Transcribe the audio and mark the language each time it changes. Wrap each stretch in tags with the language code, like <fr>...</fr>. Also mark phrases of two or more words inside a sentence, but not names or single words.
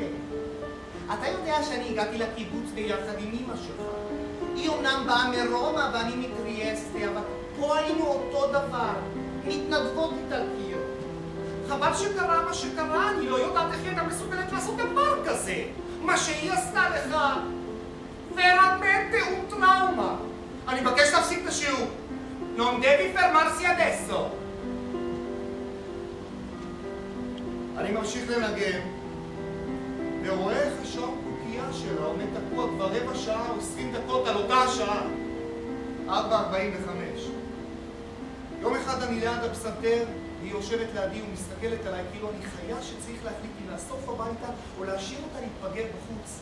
<he>אתה יודע שאני הגעתי לקיבוץ ביחד עם אמא שלך. היא אומנם באה מרומא ואני מטריאסטה, אבל פה היינו אותו דבר. מתנדבות איטלקיות. חבל שקרה מה שקרה, אני לא יודעת איך היא הייתה מסוגלת לעשות דבר כזה. מה שהיא עשתה לך.</he> <it>veramente un trauma.</it> <he>אני מבקש להפסיק את השיעור.</he> <it>Non devi fermarsi adesso.</it> <he>אני ממשיך לנגן, ורואה איך השעון קוקייה שלה עומד תקוע כבר 15 שעה או 20 דקות על אותה השעה. 4:45. יום אחד אני ליד הפסנתר, היא יושבת לידי ומסתכלת עליי כאילו אני חיה שצריך להחליט אם לאסוף הביתה או להשאיר אותה להתפגר בחוץ.</he>